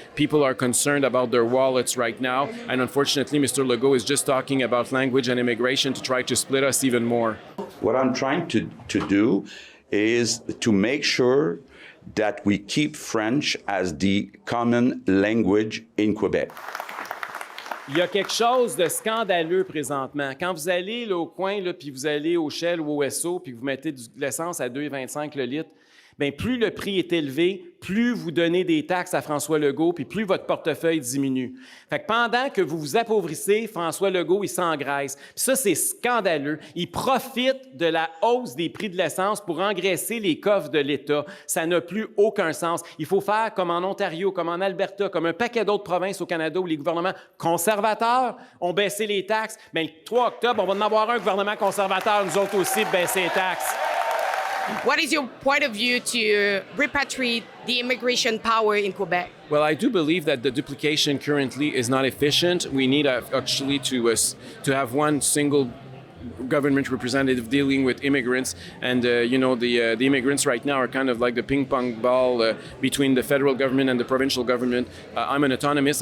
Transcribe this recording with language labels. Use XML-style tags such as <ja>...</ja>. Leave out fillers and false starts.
<en>People are concerned about their wallets right now. And unfortunately, Mr. Legault is just talking about language and immigration to try to split us even more. What I'm trying to do is to make sure that we keep French as the common language in Quebec.</en> <fr>Il y a quelque chose de scandaleux présentement. Quand vous allez là, au coin, là, puis vous allez au Shell ou au SO, puis vous mettez de l'essence à 2,25 le litre, bien, plus le prix est élevé, plus vous donnez des taxes à François Legault, puis plus votre portefeuille diminue. Fait que pendant que vous vous appauvrissez, François Legault, il s'engraisse. Puis ça, c'est scandaleux. Il profite de la hausse des prix de l'essence pour engraisser les coffres de l'État. Ça n'a plus aucun sens. Il faut faire comme en Ontario, comme en Alberta, comme un paquet d'autres provinces au Canada où les gouvernements conservateurs ont baissé les taxes. Bien, le 3 octobre, on va en avoir un gouvernement conservateur, nous autres aussi, de baisser les taxes.</fr> <en>What is your point of view to repatriate the immigration power in Quebec? Well, I do believe that the duplication currently is not efficient. We need actually to have one single government representative dealing with immigrants, and you know, the immigrants right now are kind of like the ping pong ball between the federal government and the provincial government. I'm an autonomist.</en>